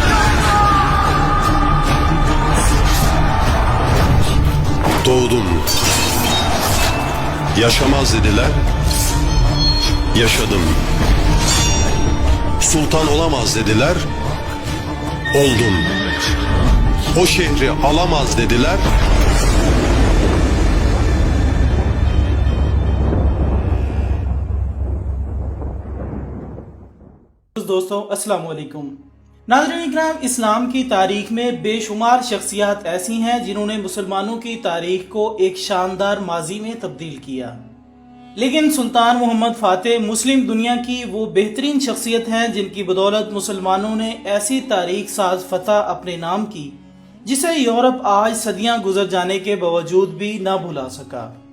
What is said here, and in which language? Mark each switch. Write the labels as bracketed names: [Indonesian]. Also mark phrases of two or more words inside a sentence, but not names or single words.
[Turkish] Doğdum. Yaşamaz dediler, yaşadım. Sultan olamaz dediler, oldum. O şehri alamaz dediler, [Urdu] دوستو [Arabic] السلام علیکم [Urdu] ناظرین اکرام، اسلام کی تاریخ میں بے شمار شخصیات ایسی ہیں جنہوں نے مسلمانوں کی تاریخ کو ایک شاندار ماضی میں تبدیل کیا، لیکن سلطان محمد فاتح مسلم دنیا کی وہ بہترین شخصیت ہیں جن کی بدولت مسلمانوں نے ایسی تاریخ ساز فتح اپنے نام کی جسے یورپ آج صدیاں گزر جانے کے باوجود بھی نہ بھلا سکا۔